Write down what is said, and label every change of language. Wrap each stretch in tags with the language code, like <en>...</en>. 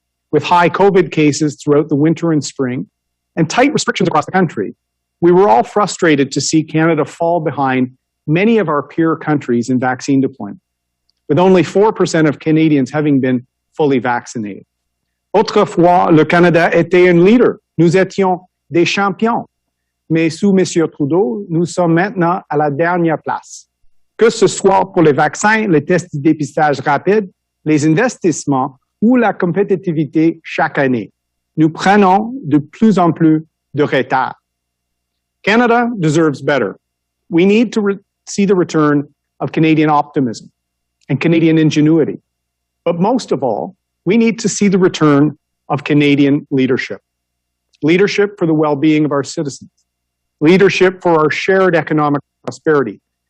<en>With high COVID cases throughout the winter and spring and tight restrictions across the country, We were all frustrated to see Canada fall behind many of our peer countries in vaccine deployment, with only 4% of Canadians having been fully vaccinated.</en> <fr>Autrefois, le Canada était un leader. Nous étions des champions. Mais sous M. Trudeau, nous sommes maintenant à la dernière place. Que ce soit pour les vaccins, les tests de dépistage rapide, les investissements ou la compétitivité chaque année, nous prenons de plus en plus de retard.</fr> <en>Canada deserves better. We need to see the return of Canadian optimism and Canadian ingenuity. But most of all, we need to see the return of Canadian leadership. Leadership for the well-being of our citizens. Leadership for our shared economic prosperity.</en>